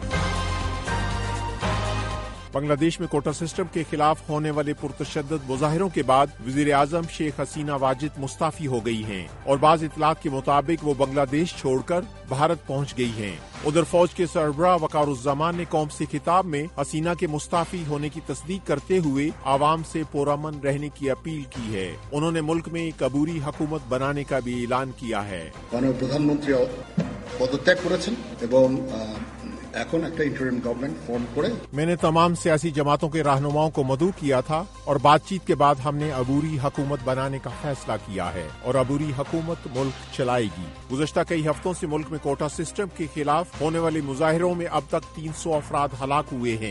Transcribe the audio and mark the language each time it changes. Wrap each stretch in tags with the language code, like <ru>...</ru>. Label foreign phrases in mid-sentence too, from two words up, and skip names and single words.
<ur>بنگلہ دیش میں کوٹا سسٹم کے خلاف ہونے والے پرتشدد مظاہروں کے بعد وزیر اعظم شیخ حسینہ واجد مستعفی ہو گئی ہیں اور بعض اطلاعات کے مطابق وہ بنگلہ دیش چھوڑ کر بھارت پہنچ گئی ہیں۔ ادھر فوج کے سربراہ وقار الزمان نے قوم سے خطاب میں حسینہ کے مستعفی ہونے کی تصدیق کرتے ہوئے عوام سے پرامن رہنے کی اپیل کی ہے۔ انہوں نے ملک میں ایک عبوری حکومت بنانے کا بھی اعلان کیا ہے۔</ur> <bn>প্রধান মন্ত্রী পদত্যাগ করেছেন এবং এখন একটা</bn> <en>interim government</en> <bn>ফর্ম করে</bn> <ur>میں نے تمام سیاسی جماعتوں کے رہنماؤں کو مدعو کیا تھا اور بات چیت کے بعد ہم نے عبوری حکومت بنانے کا فیصلہ کیا ہے اور عبوری حکومت ملک چلائے گی۔ گزشتہ کئی ہفتوں سے ملک میں کوٹا سسٹم کے خلاف ہونے والے مظاہروں میں اب تک 300 افراد ہلاک ہوئے ہیں۔</ur>